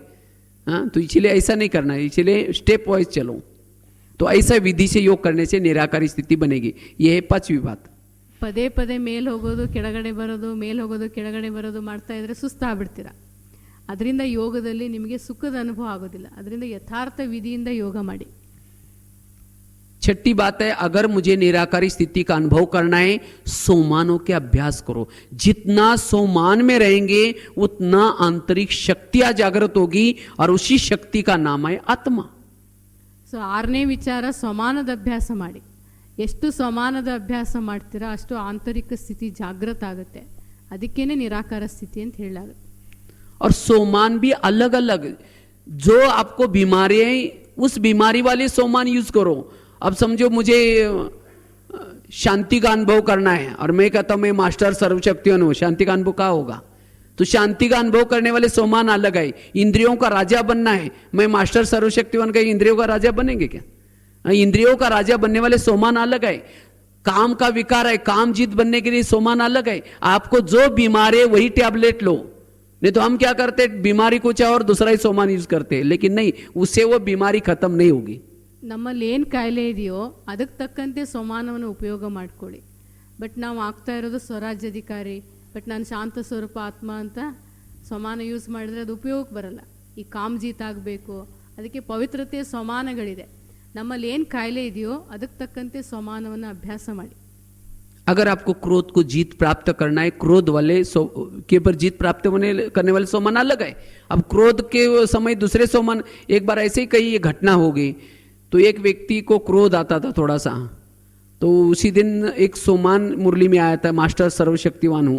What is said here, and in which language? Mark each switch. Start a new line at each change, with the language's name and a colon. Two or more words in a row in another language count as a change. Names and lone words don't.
Hindi: हाँ, तो इसलिए ऐसा नहीं करना है, इसलिए
English: step wise
Hindi: चलो। तो ऐसा विधि से योग करने से निराकारी स्थिति बनेगी। यह है 5वीं बात।
Kannada: ಪದೇ ಪದೇ ಮೇಲೆ ಹೋಗೋದು ಕೆಳಗಡೆ ಬರೋದು, ಮೇಲೆ ಹೋಗೋದು ಕೆಳಗಡೆ ಬರೋದು ಮಾಡ್ತಾ ಇದ್ರೆ ಸುಸ್ತಾಗ್ಬಿಡ್ತೀರ. ಅದರಿಂದ ಯೋಗದಲ್ಲಿ ನಿಮಗೆ ಸುಖದ ಅನುಭವ ಆಗೋದಿಲ್ಲ. ಅದರಿಂದ ಯಥಾರ್ಥ ವಿಧಿಯಿಂದ ಯೋಗ ಮಾಡಿ.
Hindi: 6ठी बात है, अगर मुझे निराकारी स्थिति का अनुभव करना है, सोमानों के अभ्यास करो। जितना सोमान में रहेंगे उतना आंतरिक शक्तियां जागृत होगी, और उसी शक्ति का नाम है आत्मा।
Kannada: ಸೊ 6ನೇ ವಿಚಾರ, ಸಮಾನದ ಅಭ್ಯಾಸ ಮಾಡಿ. ಎಷ್ಟು ಸಮಾನದ ಅಭ್ಯಾಸ ಮಾಡ್ತೀರಾ ಅಷ್ಟು ಆಂತರಿಕ ಸ್ಥಿತಿ ಜಾಗೃತ ಆಗುತ್ತೆ. ಅದಕ್ಕೇನೆ ನಿರಾಕಾರ ಸ್ಥಿತಿ ಅಂತ ಹೇಳಲಾಗುತ್ತೆ.
Hindi: और सोमान भी अलग अलग, जो आपको बीमारी है उस बीमारी वाले सोमान यूज करो. अब समझो मुझे शांति का अनुभव करना है और मैं कहता हूं मैं मास्टर सर्वशक्तिवान हूं, शांति का अनुभव क्या होगा? तो शांति का अनुभव करने वाले सोमान अलग है. इंद्रियों का राजा बनना है, मैं मास्टर सर्वशक्तिवान का इंद्रियों का राजा बनेंगे क्या? इंद्रियों का राजा बनने वाले सोमान अलग है. काम का विकार है, काम जीत बनने के लिए सोमान अलग है. आपको जो बीमार है वही टैबलेट लो. नहीं तो हम क्या करते, बीमारी को चाहे और दूसरा ही सोमान यूज करते हैं, लेकिन नहीं, उससे वो बीमारी खत्म नहीं होगी.
Kannada: ನಮ್ಮಲ್ಲಿ ಏನು ಕಾಯಿಲೆ ಇದೆಯೋ ಅದಕ್ಕೆ ತಕ್ಕಂತೆ ಸೋಮಾನವನ್ನು ಉಪಯೋಗ ಮಾಡ್ಕೊಳ್ಳಿ. ಬಟ್ ನಾವು ಆಗ್ತಾ ಇರೋದು ಸ್ವರಾಜ್ಯಾಧಿಕಾರಿ, ಬಟ್ ನಾನು ಶಾಂತ ಸ್ವರೂಪ ಆತ್ಮ ಅಂತ ಸೋಮಾನ ಯೂಸ್ ಮಾಡಿದ್ರೆ ಅದು ಉಪಯೋಗಕ್ಕೆ ಬರಲ್ಲ. ಈ ಕಾಮಜೀತ್ ಆಗಬೇಕು, ಅದಕ್ಕೆ ಪವಿತ್ರತೆಯ ಸೋಮಾನಗಳಿದೆ. ನಮ್ಮಲ್ಲಿ ಏನು ಕಾಯಿಲೆ ಇದೆಯೋ ಅದಕ್ಕೆ ತಕ್ಕಂತೆ ಸೋಮಾನವನ್ನು ಅಭ್ಯಾಸ ಮಾಡಿ.
Hindi: अगर आपको क्रोध को जीत प्राप्त करना है, क्रोध वाले के ऊपर जीत प्राप्त करने वाले सोमान अलग है. अब क्रोध के समय दूसरे सोमान, एक बार ऐसे ही कई ये घटना हो गई. तो एक व्यक्ति को क्रोध आता था थोड़ा सा, तो उसी दिन एक सोमान मुरली में आया था, मास्टर सर्वशक्तिवान हूँ.